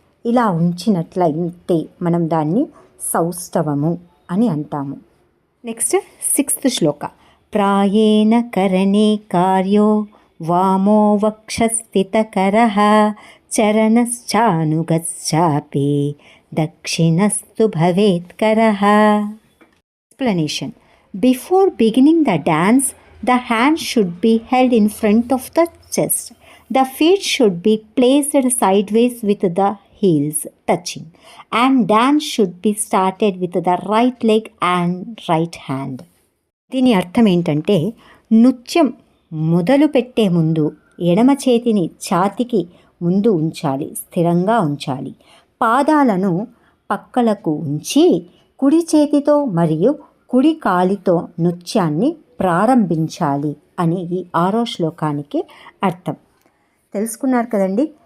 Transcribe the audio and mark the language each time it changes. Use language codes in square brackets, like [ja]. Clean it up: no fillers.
[te] ఇలా ఉంచినట్లయితే మనం దాన్ని సౌష్ఠవము అని అంటాము. [en] Next, sixth shloka. [sa] ప్రాయేణ కరణే కార్యో వామో వక్షస్థితకరః చరణశ్చానుగశ్చాపి दक्षिणस्तु भवेत्करः. Explanation. [en] Before beginning the dance, the hands should be held in front of the chest. The feet should be placed sideways with the heels touching, and dance should be started with the right leg and right hand. [te] దీని అర్థం ఏంటంటే, నృత్యం మొదలు పెట్టే ముందు ఎడమ చేతిని ఛాతీకి ముందు ఉంచాలి, స్థిరంగా ఉంచాలి. పాదాలను పక్కలకు ఉంచి కుడి చేతితో మరియు కుడి కాలితో నృత్యాన్ని ప్రారంభించాలి అని ఈ 6వ శ్లోకానికి అర్థం. తెలుసుకున్నారు కదండి.